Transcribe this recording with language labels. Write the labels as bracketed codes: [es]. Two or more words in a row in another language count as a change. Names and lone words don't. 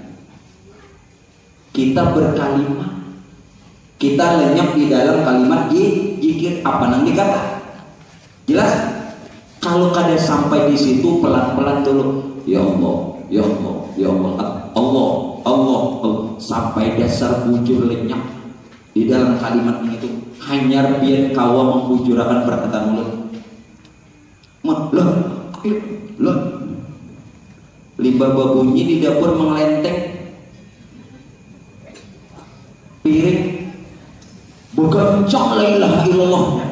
[bjn] Kita berkalimat, kita lenyap di dalam kalimat zikir. Apa nanti kata? Jelas? Kalau kada sampai di situ, pelan-pelan dulu. [ar] يا الله، يا الله، يا الله، الله، الله, Allah, [bjn] sampai dasar bujur lenyap di dalam kalimat itu. Hanya biar kawa membujurakan perkataan mulut. Loh, limbah babunyi di dapur mengelenteng piring, begancang [ar] لا إله إلا الله.